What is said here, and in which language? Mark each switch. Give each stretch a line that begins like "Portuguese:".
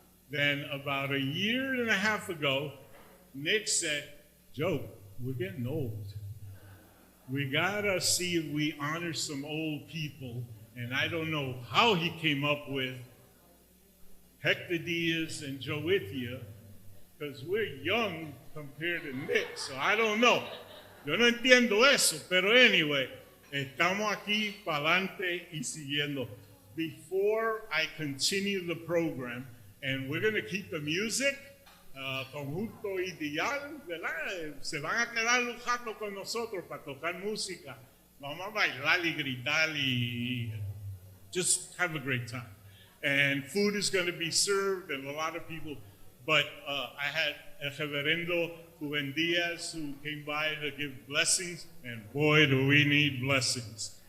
English: Then about a year and a half ago, Nick said, Joe, we're getting old. We gotta see if we honor some old people. And I don't know how he came up with Hector Diaz and Joithia, because we're young compared to Nick, so I don't know.
Spanish: Yo no entiendo eso, pero anyway, estamos aquí para adelante y siguiendo.
English: Before I continue the program, and we're going to keep the music, Conjunto Ideal, ¿verdad?
Spanish: Se van a quedar un rato con nosotros para tocar música. Vamos a bailar y gritar y
English: just have a great time. And food is going to be served, and a lot of people. But I had El Reverendo Juven Diaz who came by to give blessings, and boy, do we need blessings.